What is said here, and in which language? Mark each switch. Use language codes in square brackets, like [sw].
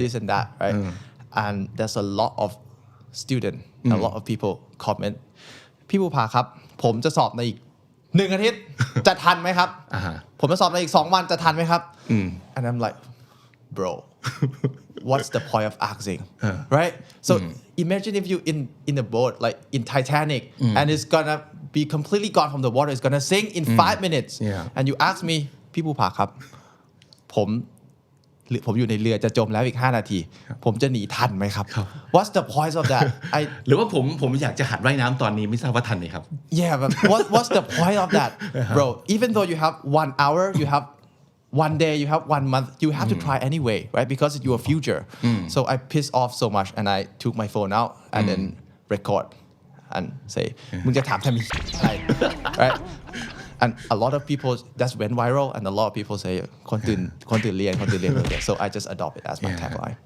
[en] this and that right and there's a lot of student a lot of people comment [th] พี่ภูผาครับผมจะสอบในอีก1 อาทิตย์ จะทันไหมครับ ผมจะสอบในอีก2 วันจะทันไหมครับ [en] and I'm like bro what's the point of asking right so imagine if you in a boat like in Titanic and it's gonna be completely gone from the water it's gonna sink in 5 minutes Yeah. and you ask me [th] พี่ภูผาครับผมอยู่ในเรือจะจมแล้วอีก5 นาทีผมจะหนีทันไหมครับ [en] What's the point of that [th] หรือว่าผมอยากจะหัดว่ายน้ำตอนนี้ไม่ทราบว่าทันไหมครับ [en] Yeah but what's the point of that bro even though you have 1 hour you have 1 day you have 1 month you have to try anyway right because it's your future so I pissed off so much and I took my phone out and then record and say [th] มึงจะถามทำไมอะไร [en] right and a lot of people that's went viral and a lot of people say [th] คนตื่นเรียน [en] so I just adopt it as my tagline